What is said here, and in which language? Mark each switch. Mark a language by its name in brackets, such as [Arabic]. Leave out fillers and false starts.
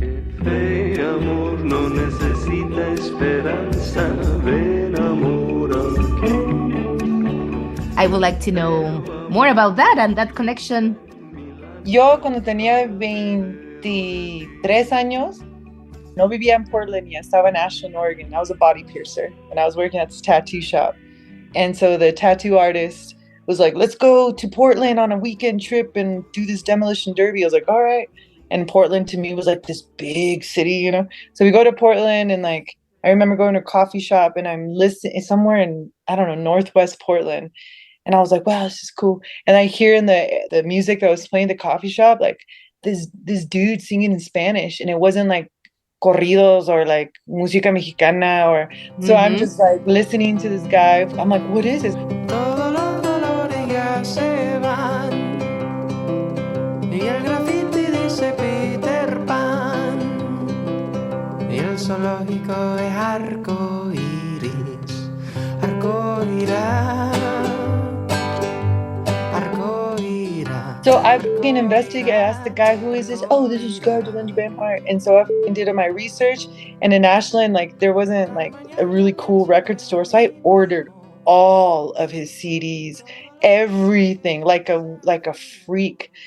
[Spanish] Ve amor, no necesita esperanza, ven amor aquí. [English] I would like to know more about that and that connection. [Spanish] yo cuando tenía 23 años, no vivía en Portland [English] yet, [Spanish] estaba in Ashland, Oregon. [English] I was a body piercer and I was working at this tattoo shop. And so the tattoo artist was like, let's go to Portland on a weekend trip and do this demolition derby. I was like, all right. And Portland to me was like this big city, you know? So we go to Portland and like, I remember going to a coffee shop and I'm listening somewhere in, I don't know, Northwest Portland. And I was like, wow, this is cool. And I hear in the music that was playing at the coffee shop, like this dude singing in Spanish. And it wasn't like corridos or like [Spanish] música mexicana [English] or so I'm just like listening to this guy. I'm like, what is this? [Spanish] Todos los dolores ya se van y el graffiti dice Peter Pan y el zoológico es arco iris, arco irá, arco irá. [English] So I fucking investigated. I asked the guy, who is this? Oh, this is Scarlett Vampire. And so I fucking did my research. And in Ashland, like there wasn't like a really cool record store. So I ordered all of his CDs, everything, like a freak.